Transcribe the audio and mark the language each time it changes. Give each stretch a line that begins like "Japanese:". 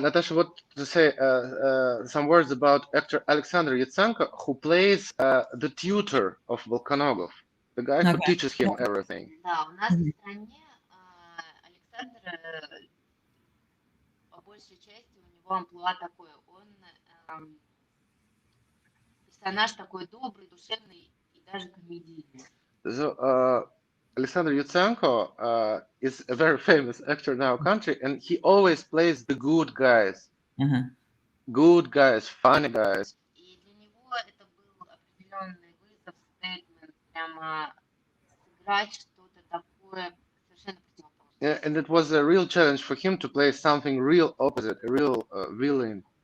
English: Natasha wanted to say some words about actor Alexander Yatsenko, who plays the tutor of Volkonogov, the guy who Okay. teaches him everything.
Russian: Да, у нас в стране Александр, по большей части, у него амплуа такое. Он персонаж такой добрый, душевный и даже комедийный.
English: So Alexander Yatsenko is a very famous actor in our country, and he always plays the good guys. Uh-huh. Good guys, funny guys.
Russian: И для него это был определенный вызов, стейтмент, прямо сыграть что-то такое совершенно противоположное.
English: Yeah, and it was a real challenge for him to play something real opposite, a real villain.